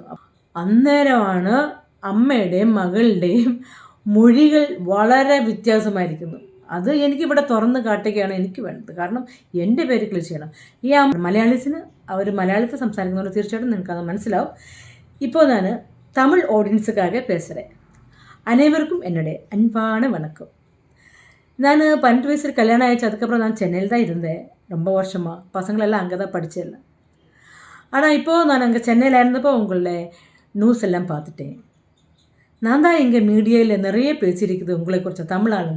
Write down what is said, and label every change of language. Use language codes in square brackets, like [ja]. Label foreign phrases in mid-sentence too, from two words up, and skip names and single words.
[ml] അന്നേരമാണ് അമ്മയുടെയും മകളുടെയും മൊഴികൾ വളരെ വ്യത്യാസമായിരിക്കുന്നു. അത് എനിക്കിവിടെ തുറന്ന് കാട്ടുകയാണ് എനിക്ക് വേണ്ടത്. കാരണം എൻ്റെ പേര് ക്ലിയർ ചെയ്യണം. ഈ മലയാളീസിന് അവർ മലയാളത്തിൽ സംസാരിക്കുന്നതുകൊണ്ട് തീർച്ചയായിട്ടും നിങ്ങൾക്കത് മനസ്സിലാവും. ഇപ്പോൾ ഞാൻ തമിഴ് ഓഡിയൻസുക്കാകെ பேசுகிறேன். [ta] அனைவருக்கும் என்னுடைய அன்பான வணக்கம். நான் 18 வயசில் கல்யாணம் ஆயிடுச்சு. அதுக்கப்புறம் நான் சென்னையில் தான் இருந்தேன் ரொம்ப வருஷமாக. பசங்களெல்லாம் அங்கே தான் படித்தேன். ஆனால் இப்போது நான் அங்கே சென்னையில் இருந்தப்போ உங்களோட நியூஸ் எல்லாம் பார்த்துட்டேன். நான் தான் இங்கே மீடியாவில் நிறைய பேசியிருக்குது உங்களை குறித்த தமிழ் ஆளுங்க.